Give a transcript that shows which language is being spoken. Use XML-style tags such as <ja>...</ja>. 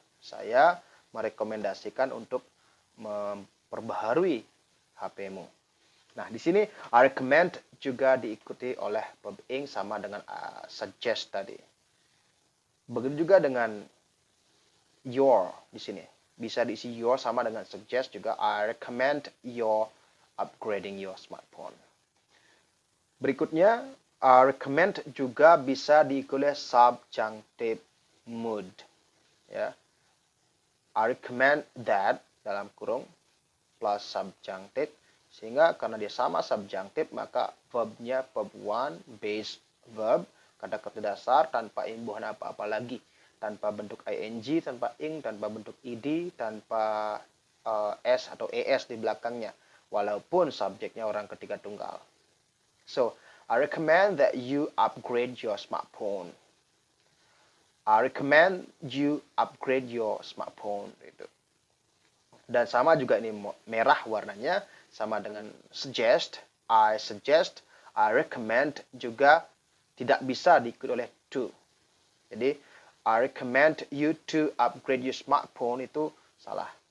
<id>Saya merekomendasikan untuk memperbaharui HP-mu. Nah, di sini</id> <en>I recommend</en> <id>juga diikuti oleh verb ing sama dengan suggest tadi. Begitu juga dengan your di sini. Bisa diisi your sama dengan suggest juga.</id> <en>I recommend your upgrading your smartphone.</en> <id>Berikutnya,</id> <en>I recommend</en> <id>juga bisa diikuti oleh subjunctive mood. Ya.</id> <en>I recommend that</en> <id>dalam kurung plus subjunctive, sehingga karena dia sama subjunctive maka verbnya verb one base verb, kata kerja dasar tanpa imbuhan apa-apa lagi, tanpa bentuk ing, tanpa ing, tanpa bentuk id, tanpa s atau es di belakangnya, walaupun subjeknya orang ketiga tunggal.</id> <en>So, I recommend that you upgrade your smartphone. I recommend you upgrade your smartphone.</en> <id>Gitu. Dan sama juga ini merah warnanya, sama dengan suggest,</id> <en>I suggest, I recommend</en> <id>juga tidak bisa diikuti oleh to. Jadi,</id> <en>I recommend you to upgrade your smartphone</en> <id>itu salah.</id>